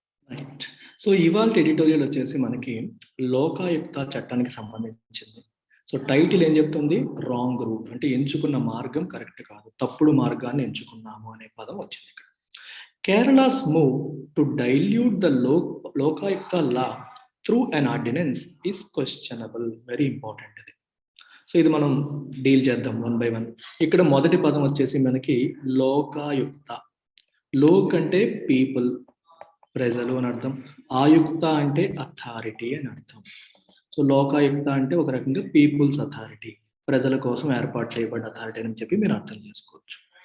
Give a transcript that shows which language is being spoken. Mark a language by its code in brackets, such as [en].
[en] Right. [te] So ఇవాళ editorial వచ్చేసి మనకి లోకాయుక్త చట్టానికి సంబంధించింది. సో టైటిల్ ఏం చెప్తుంది? [en] wrong route, [te] అంటే ఎంచుకున్న మార్గం కరెక్ట్ కాదు, తప్పుడు మార్గాన్ని ఎంచుకున్నాము అనే పదం వచ్చింది ఇక్కడ. [en] Kerala's move to dilute the Lokayukta law through an ordinance is questionable. Very important. [te] So ఇది మనం డీల్ చేద్దాం 1 by 1. ఇక్కడ మొదటి పదం వచ్చేసి మనకి లోకాయుక్త. లోక్ అంటే పీపుల్, ప్రజలు అని అర్థం. ఆయుక్త అంటే అథారిటీ అని అర్థం. సో లోకాయుక్త అంటే ఒక రకంగా పీపుల్స్ అథారిటీ, ప్రజల కోసం ఏర్పాటు చేయబడ్డ అథారిటీ అని చెప్పి మీరు అర్థం చేసుకోవచ్చు.